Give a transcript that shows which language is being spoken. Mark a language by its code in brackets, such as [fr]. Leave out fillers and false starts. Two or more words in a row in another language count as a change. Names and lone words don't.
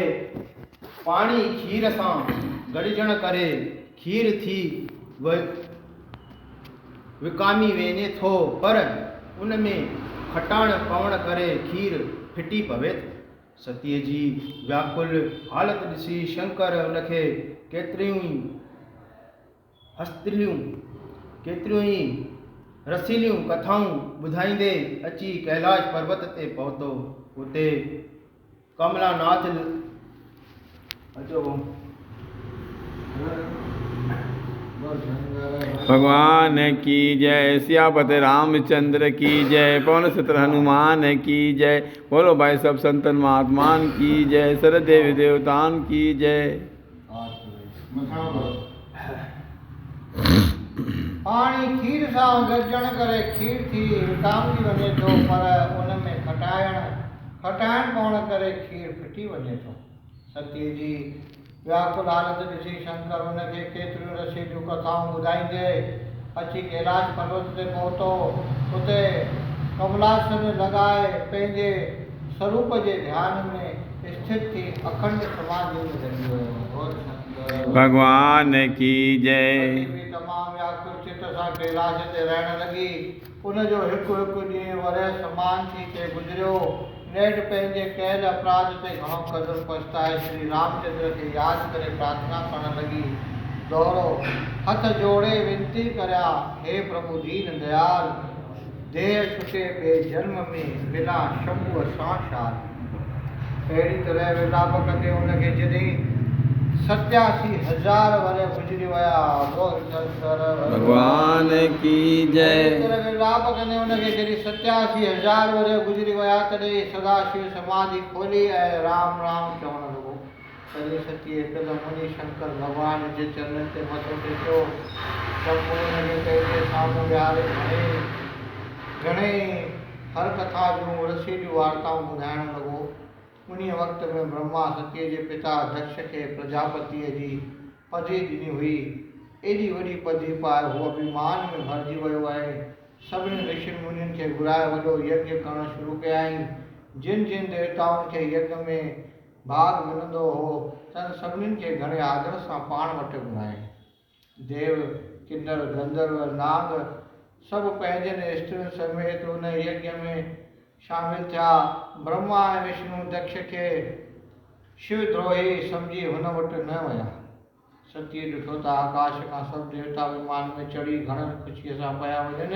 [sd] पाणी खीर सां गॾिजण करे खीर थी विकामी वञे थो, पर उन में खटाण पवण करे खीर फिटी पवे थो। सतीअ जी व्याकुल हालत ॾिसी शंकर हुनखे केतिरियूं ई रसीलियूं कथाऊं ॿुधाईंदे अची कैलाश पर्वत ते पहुतो। उते कमलानाथ [hi] भगवान की जय। सियापति रामचंद्र की जय। पवन सुत हनुमान की जय। बोलो भाई सब संतन महात्मान की जय। सरदेवी देवतान की जय। [sd] पाणी खीर सां गॾिजण करे खीर थी विकामजी वञे थो, पर उन में खटाइण पवण करे खीर फिटी वञे थो। सतीअ जी व्याकुल हालत ॾिसी शंकर हुनखे केतिरियूं रसीलियूं कथाऊं ॿुधाईंदे अची कैलाश पर्वत ते पहुतो। उते कमलासन लॻाए पंहिंजे स्वरूप जे ध्यान में स्थित थी अखंड समाधि में लॻी वियो। [hi] भगवान की जय। [sd] तमामु व्याकुल चित सां कैलाश ते रहण लॻी। उनजो हिकु हिकु ॾींहुं वरह समान थी के गुज़रियो। नेठ पंहिंजे कयल अपराध ते घणो क़दुरु पछताए श्री रामचंद्र खे यादि करे प्रार्थना करण लॻी। दोहरो हथ जोड़े विनती करिया, हे प्रभु दीन दयाल, देह छुटे ॿिए जन्म में बिना शंभूअ सां शाल। अहिड़ी तरह विलाप कंदे उनखे जॾहिं 87,000 वरह गुज़री विया। [hi] भगवान की जय। [sd] विलाप कंदे उनखे जॾहिं 87,000 वरह गुज़री विया, तॾहिं सदाशिव समाधि खोली ऐं राम राम चवण लॻो। तॾहिं सतीअ हिकदमि वञी शंकर भॻवान जे चरणनि ते मथो टेकियो। शंभू हुनखे पंहिंजे साम्हूं विहारे घणेई हर कथा जूं रसीलियूं वार्ताऊं ॿुधाइण लॻो। उन वक़्त में ब्रह्मा सतीअ जे पिता दक्ष खे प्रजापतिअ जी पदवी ॾिनी हुई। एॾी वॾी पदवी पाए हू अभिमान में भरिजी वियो आहे। सभिनी ऋषि मुनियुनि खे घुराए वॾो यज्ञ करणु शुरू कयाईं। जिन जिन देवताउनि खे यज्ञ में भाग मिलंदो हो तन सभिनीनि खे घणे आदर सां पाण वटि घुराईं। देव किन्नर गंधर्व नाग सभु पंहिंजनि स्त्रियुनि समेत उन यज्ञ में शामिल थिया। ब्रह्मा ऐं विष्णु दक्ष खे शिवद्रोही सम्झी हुन वटि न विया। सतीअ ॾिठो त आकाश खां सभु देवता विमान में चढ़ी घणनि ख़ुशीअ सां पिया वञनि।